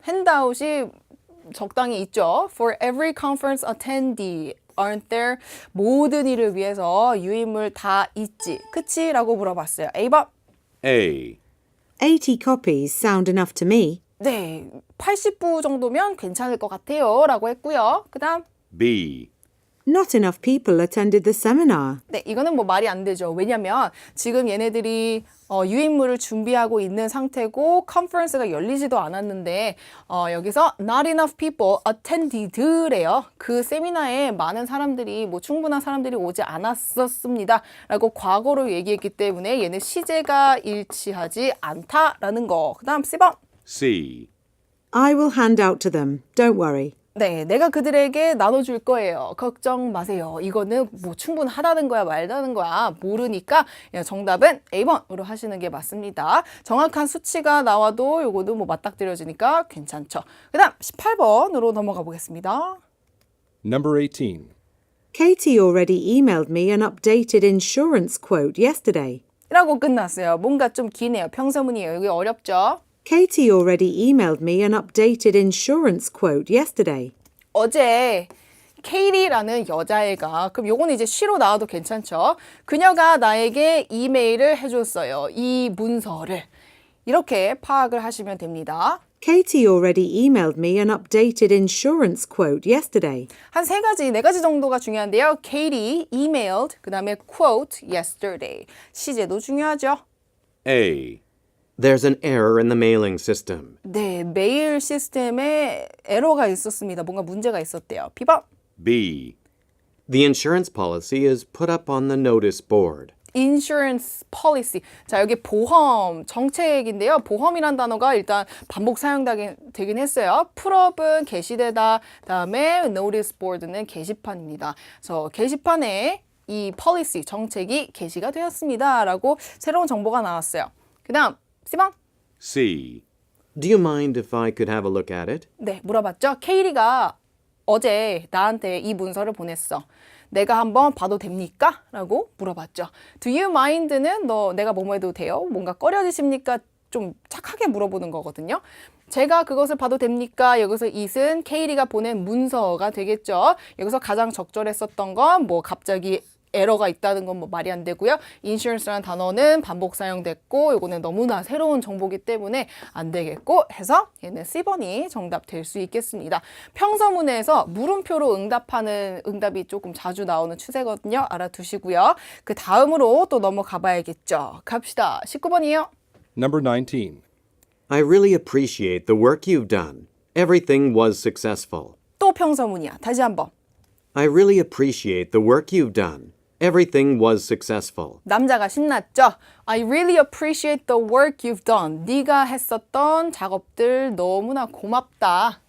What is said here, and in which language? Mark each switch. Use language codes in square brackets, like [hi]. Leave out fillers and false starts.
[ko] 핸드아웃이 적당히 있죠. [en] For every conference attendee. Aren't there? [ko] 모든 일을 위해서 유인물 다 있지. 그치? 라고 물어봤어요. A번. [en] A. 80 copies sound enough to me. [ko] 네, 80부 정도면 괜찮을 것 같아요. 라고 했고요. 그 다음. [en] B. Not enough people attended the seminar. [ko] 네, 이거는 뭐 말이 안 되죠. 왜냐면 지금 얘네들이 유인물을 준비하고 있는 상태고 컨퍼런스가 열리지도 않았는데 여기서 [en] not enough people attended [ko] 래요. 그 세미나에 많은 사람들이 뭐 충분한 사람들이 오지 않았었습니다. 라고 과거로 얘기했기 때문에 얘는 시제가 일치하지 않다라는 거. 그 다음 C번. [en] C. I will hand out to them. Don't worry. [ko] 네, 내가 그들에게 나눠줄 거예요. 걱정 마세요. 이거는 뭐 충분하다는 거야, 말다는 거야. 모르니까 정답은 A번으로 하시는 게 맞습니다. 정확한 수치가 나와도 요거도 뭐 맞닥뜨려지니까 괜찮죠. 그 다음 18번으로 넘어가 보겠습니다. [en] Number 18. Katie already emailed me an updated insurance quote yesterday. [ko] 라고 끝났어요. 뭔가 좀 기네요. 평서문이에요. 이게 어렵죠? [en] Katie already emailed me an updated insurance quote yesterday. [ko] 어제 케이리라는 여자애가 그럼 요거는 이제 she로 나와도 괜찮죠. 그녀가 나에게 이메일을 해줬어요. 이 문서를 이렇게 파악을 하시면 됩니다. [en] Katie already emailed me an updated insurance quote yesterday. [ko] 한 세 가지, 네 가지 정도가 중요한데요. [en] Katie emailed, [ko] 그 다음에 [en] quote yesterday. [ko] 시제도 중요하죠. [en] A. There's an error in the mailing system. [ko] 네, 메일 시스템에 에러가 있었습니다. 뭔가 문제가 있었대요. B번. [en] B. The insurance policy is put up on the notice board. insurance policy. [ko] 자, 여기 보험 정책인데요. 보험이란 단어가 일단 반복 사용되긴 했어요. 풀업은 게시되다. 다음에 notice board는 게시판입니다. 그래서 게시판에 이 policy 정책이 게시가 되었습니다. 라고 새로운 정보가 나왔어요. 그 다음 C번. C. [en] Do you mind if I could have a look at it? [ko] 네, 물어봤죠. 케이리가 어제 나한테 이 문서를 보냈어. 내가 한번 봐도 됩니까? 라고 물어봤죠. [en] Do you mind [ko] 는 내가 뭐뭐 해도 돼요? 뭔가 꺼려지십니까? 좀 착하게 물어보는 거거든요. 제가 그것을 봐도 됩니까? 여기서 it은 케이리가 보낸 문서가 되겠죠. 여기서 가장 적절했었던 건 뭐 갑자기 에러가 있다는 건 뭐 말이 안 되고요. insurance라는 단어는 반복 사용됐고 이거는 너무나 새로운 정보기 때문에 안 되겠고 해서 얘는 C번이 정답 될 수 있겠습니다. 평서문에서 물음표로 응답하는 응답이 조금 자주 나오는 추세거든요. 알아두시고요. 그 다음으로 또 넘어가 봐야겠죠. 갑시다. 19번이요. [en] Number 19. I really appreciate the work you've done. Everything was successful. [ko] 또 평서문이야. 다시 한번. [en] I really appreciate the work you've done. Everything was successful. [ko] 남자가 신났죠? [en] I really appreciate the work you've done. [ko] 네가 했었던 작업들 너무나 고맙다.